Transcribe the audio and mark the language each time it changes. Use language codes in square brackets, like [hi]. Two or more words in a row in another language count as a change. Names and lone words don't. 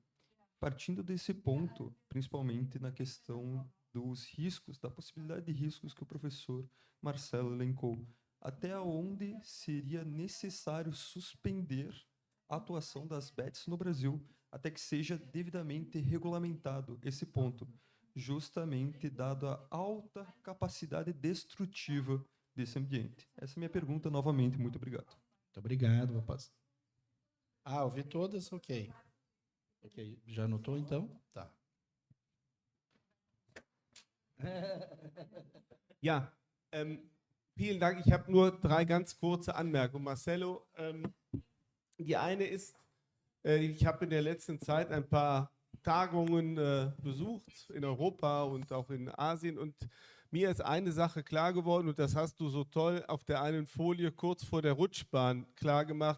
[pt] Partindo desse ponto, principalmente na questão dos riscos, da possibilidade de riscos que o professor Marcelo elencou, até onde seria necessário suspender a atuação das bets no Brasil até que seja devidamente regulamentado esse ponto, justamente dado a alta capacidade destrutiva desse ambiente. Essa é a minha pergunta novamente. Muito obrigado. Muito obrigado, rapaz. Ouvi todas? Ok. Já anotou, então? Tá. [de] Ja, vielen Dank. Ich habe nur 3 ganz kurze Anmerkungen. Marcelo, die eine ist, ich habe in der letzten Zeit ein paar Tagungen besucht in Europa und auch in Asien und mir ist eine Sache klar geworden und das hast du so toll auf der einen Folie kurz vor der Rutschbahn klar gemacht.